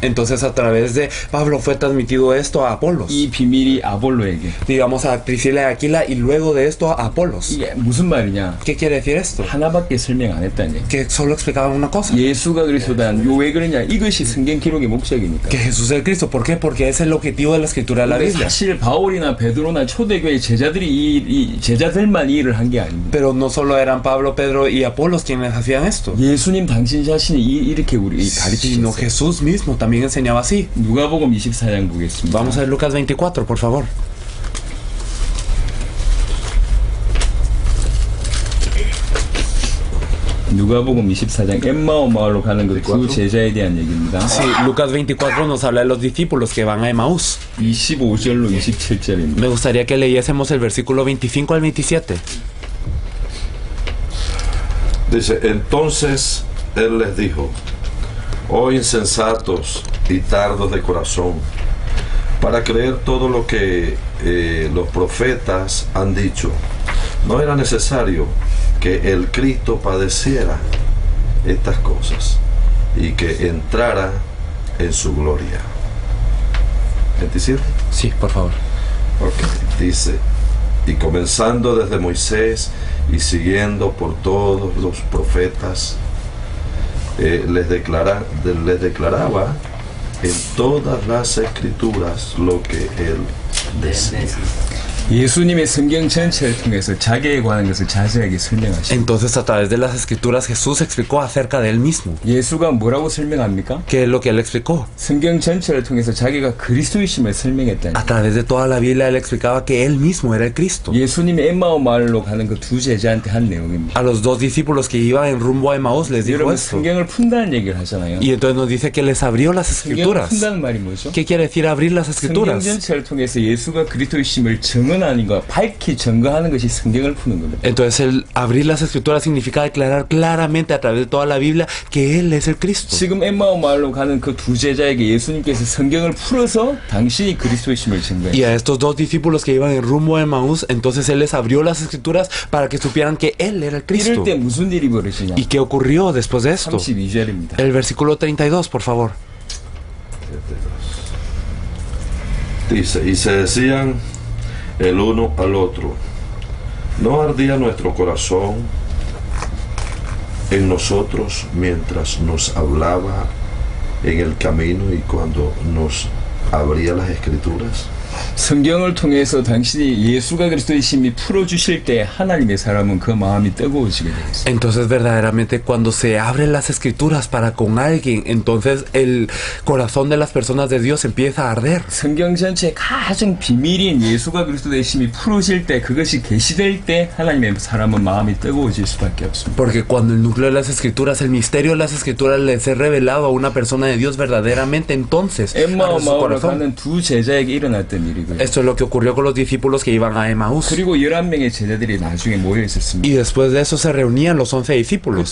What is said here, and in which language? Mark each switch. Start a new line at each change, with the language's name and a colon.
Spanish: Entonces a través de Pablo fue transmitido esto a Apolos.
Korean: 이 비밀이 아볼로에게.
Spanish: Digamos a Priscila y Aquila y luego de esto a Apolos.
Korean: 이게 무슨 말이냐?
Spanish: ¿Qué quiere decir esto?
Korean: 하나밖에 설명 안 했다니.
Spanish: Que solo explicaban una cosa.
Korean: 예수가 그리스도다. 왜 그러냐? 이것이 성경 기록의 목적이니까.
Spanish: Que Jesús es el Cristo. ¿Por qué? Porque es el objetivo de la escritura de la
Korean: 근데
Spanish: Biblia.
Korean: 사실 바울이나 베드로나 초대교회 제자들이 이 제자들만 이 일을 한 게 아닙니다.
Spanish: Pero no solo eran Pablo, Pedro y Apolos quienes hacían esto,
Korean: 예수님 당신 자신이 이렇게 우리
Spanish: sino
Korean: 가르치셨어요.
Spanish: Jesús mismo también enseñaba así.
Korean: 누가복음 24장 보겠습니다.
Spanish: Vamos a ver Lucas 24, por favor.
Korean: 누가복음 24장 엠마오 마을로 가는 그 두 제자에 대한 얘기입니다.
Spanish: Sí, Lucas 24 nos habla de los discípulos que van a Emaús.
Korean: 25절로 27절입니다.
Spanish: Me gustaría que leyésemos el versículo 25 al 27. Dice, entonces él les dijo, oh insensatos y tardos de corazón, para creer todo lo que los profetas han dicho, no era necesario que el Cristo padeciera estas cosas y que entrara en su gloria. 27. Sí, por favor. Ok. Dice, y comenzando desde Moisés y siguiendo por todos los profetas, les declaraba en todas las escrituras lo que él decía.
Korean: 예수님의 성경 전체를 통해서 자기에 관한 것을 자세하게 설명하십니다.
Spanish: Entonces, a través de las escrituras, Jesús explicó acerca de él mismo.
Korean: 예수가 뭐라고 설명합니까?
Spanish: ¿Qué es lo que él explicó?
Korean: 성경 전체를 통해서 자기가 그리스도이심을 설명했다니.
Spanish: A través de toda la Biblia, él explicaba que él mismo era el Cristo.
Korean: 예수님이 엠마오 마을로 가는 그 두 제자한테 한 내용입니다.
Spanish: A los dos discípulos que iban en rumbo a Emaús les dijo
Korean: 여러분 성경을 푼다는 얘기를 하잖아요.
Spanish: Y entonces nos dice que les abrió las
Korean: 성경을
Spanish: escrituras.
Korean: 푼다는 말이 뭐죠?
Spanish: ¿Qué quiere decir abrir las
Korean: 성경
Spanish: escrituras?
Korean: 전체를 통해서 예수가 그리스도이심을 증언하는 것, 밝히 증거하는 것이 성경을 푸는 겁니다.
Spanish: Entonces el abrir las escrituras significa declarar claramente a través de toda la Biblia que Él es el Cristo.
Korean: 지금 엠마오 마을로 가는 그 두 제자에게 예수님께서 성경을 풀어서 당신이 그리스도이심을 증거해요.
Spanish: Y a estos dos discípulos que iban en rumbo a Emaús, entonces Él les abrió las escrituras para que supieran que Él era el Cristo.
Korean: 이럴 때 무슨 일이 벌어지냐?
Spanish: ¿Y qué ocurrió después de esto?
Korean: 32절입니다.
Spanish: El versículo 32, por favor. Dice, y se decían el uno al otro, ¿no ardía nuestro corazón en nosotros mientras nos hablaba en el camino y cuando nos abría las escrituras?
Korean: 성경을 통해서 당신이 예수가 그리스도이심이 풀어주실 때 하나님의 사람은 그 마음이 뜨거워지게 되겠어요.
Spanish: Entonces verdaderamente cuando se abren las escrituras para con alguien, entonces el corazón de las personas de Dios empieza a arder.
Korean: 성경 전체에 가장 비밀인 예수가 그리스도이심이 풀어질 때, 그것이 계시될 때 하나님의 사람은 마음이 뜨거워질 수밖에 없습니다.
Spanish: Porque cuando el núcleo de las escrituras, el misterio de las escrituras les es revelado a una persona de Dios verdaderamente, entonces
Korean: 엠마오
Spanish: arde su
Korean: 마을로
Spanish: corazón.
Korean: 가는 두 제자에게 일어났던 일이고요.
Spanish: Esto es lo que ocurrió con los discípulos que iban a Emaús.
Korean: 그리고 11명의 제자들이 나중에 모여 있었습니다.
Spanish: Y después de eso se reunían los 11 discípulos.